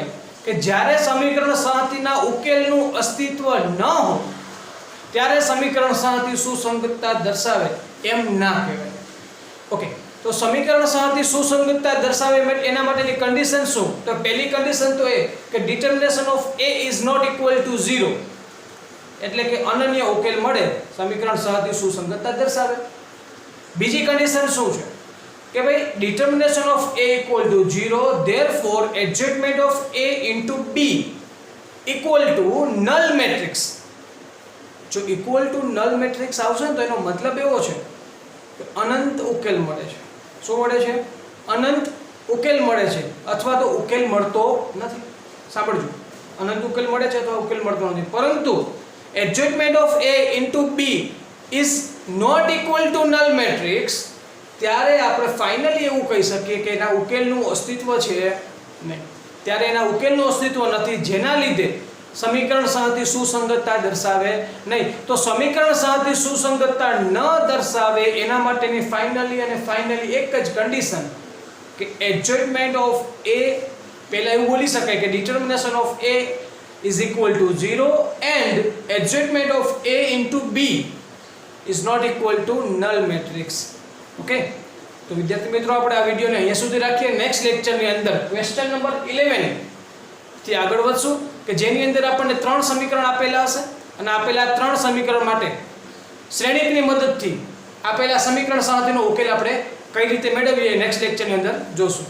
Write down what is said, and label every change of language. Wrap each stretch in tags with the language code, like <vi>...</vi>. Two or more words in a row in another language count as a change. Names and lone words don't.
<gu>કે જ્યારે સમીકરણ સહતીના ઉકેલનું અસ્તિત્વ ન હોય ત્યારે સમીકરણ સહતી સુસંગતતા દર્શાવે એમ ના કહેવાય. ઓકે. તો સમીકરણ સહતી સુસંગતતા દર્શાવે એના માટેની કન્ડિશન શું? તો પહેલી કન્ડિશન તો એ કે</gu> <en>determination of a is not equal to 0</en> <gu>એટલે કે અનન્ય ઉકેલ મળે સમીકરણ સહતી સુસંગતતા દર્શાવે. બીજી કન્ડિશન શું છે? કે ભાઈ</gu> <en>determination of a equal to 0 therefore adjustment of a into b equal to null matrix.</en> <gu>જો</gu> <en>equal to null matrix</en> <gu>આવશે ને તો એનો મતલબ એવો છે કે અનંત ઉકેલ મળે છે. શું મળે છે? અનંત ઉકેલ મળે છે અથવા તો ઉકેલ મળતો નથી. સાંભળજો, અનંત ઉકેલ મળે છે અથવા ઉકેલ મળતો નથી. પરંતુ</gu> <en>adjustment of a into b is not equal to null matrix</en> <gu>ત્યારે આપણે ફાઇનલી એવું કહી શકીએ કે એના ઉકેલનું અસ્તિત્વ છે નહીં. ત્યારે એના ઉકેલનું અસ્તિત્વ નથી જેના લીધે સમીકરણ સહતી સુસંગતતા દર્શાવે નહીં. તો સમીકરણ સહતી સુસંગતતા ન દર્શાવે એના માટેની ફાઇનલી એક જ કન્ડિશન કે</gu> <en>adjustment of a</en> <gu>પહેલા એવું બોલી શકાય કે</gu> <en>determination of a is equal to 0 and adjustment of a into b is not equal to null matrix.</en> <gu>ઓકે. તો વિદ્યાર્થી મિત્રો આપણે આ વિડિયોને અહીંયા સુધી રાખીએ. નેક્સ્ટ લેક્ચરની અંદર ક્વેશ્ચન નંબર 11 થી આગળ વધશું કે જેની અંદર આપણને 3 સમીકરણ આપેલા હશે અને આપેલા 3 સમીકરણ માટે શ્રેણિકની મદદથી આપેલા સમીકરણ સહતીનો ઉકેલ આપણે કઈ રીતે મેળવીએ નેક્સ્ટ લેક્ચરની અંદર જોશું.</gu>